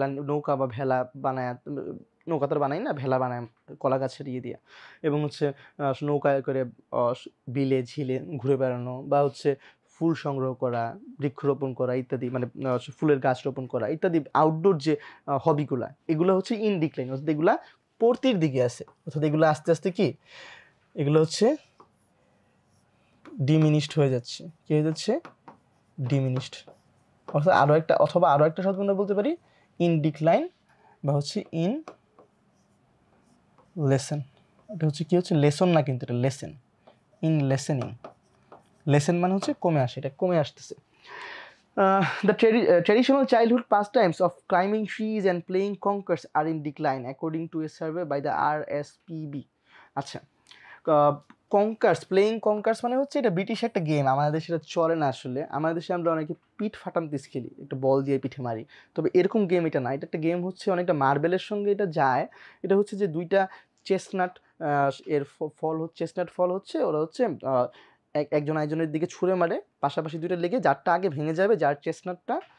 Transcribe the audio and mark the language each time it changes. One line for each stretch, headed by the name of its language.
Bangla: নৌকা বা ভেলা বানায়, নৌকা তো বানাই না, ভেলা বানায় কলা গাছের দিয়ে এবং হচ্ছে নৌকায় করে বিলে ঝিলে ঘুরে বেড়ানো, বা হচ্ছে ফুল সংগ্রহ করা, বৃক্ষরোপণ করা ইত্যাদি, মানে ফুলের গাছ রোপণ করা ইত্যাদি আউটডোর যে হবিগুলা, এগুলো হচ্ছে ইন ডিক্লাইন, অর্থাৎ এগুলা পড়তির দিকে আছে, অর্থাৎ এগুলো আস্তে আস্তে কি এগুলো হচ্ছে ডিমিনিশড হয়ে যাচ্ছে। কি হয়ে যাচ্ছে? ডিমিনিশড। অর্থাৎ আরও একটা শব্দ আমরা বলতে পারি ইন ডিক্লাইন বা হচ্ছে ইন লেসেন। এটা হচ্ছে কি হচ্ছে লেসন না, কিন্তু এটা লেসেন, ইন লেসেনিং। লেসেন মানে হচ্ছে কমে আসে, এটা কমে আসতেছে।
English: The traditional childhood pastimes of climbing trees and playing conkers are in decline according to a survey by the RSPB.
Bangla: আচ্ছা, প্লেইং কঙ্কার্স মানে হচ্ছে এটা ব্রিটিশ একটা গেম, আমাদের দেশে এটা চলে না আসলে। আমাদের দেশে আমরা অনেকে পিঠ ফাটান্তিস খেলি, একটা বল দিয়ে পিঠে মারি, তবে এরকম গেম এটা না। এটা একটা গেম হচ্ছে অনেকটা মার্বেলের সঙ্গে এটা যায়। এটা হচ্ছে যে দুইটা চেস্টনাট এর ফল হচ্ছে, চেস্টনাট ফল হচ্ছে, ওরা হচ্ছে একজন একজনের দিকে ছুঁড়ে মারে, পাশাপাশি দুইটা লেগে যারটা আগে ভেঙে যাবে, যার চেস্টনাটটা